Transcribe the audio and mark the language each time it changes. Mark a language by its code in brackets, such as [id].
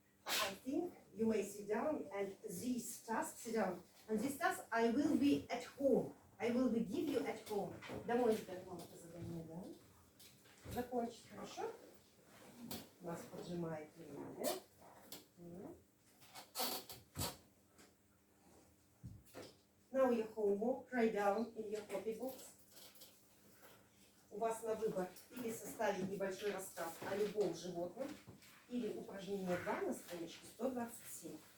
[en] I think you may sit down and these tasks, sit down. And this task I will be at home. I will be give you at home. [ru] Домой ждать вам это задание, да? Закончить, хорошо? Нас поджимает время. [en] Now your homework, write down in your copybooks. [ru] У вас на выбор или составить небольшой рассказ о любом животном, или упражнение 2 на страничке 127.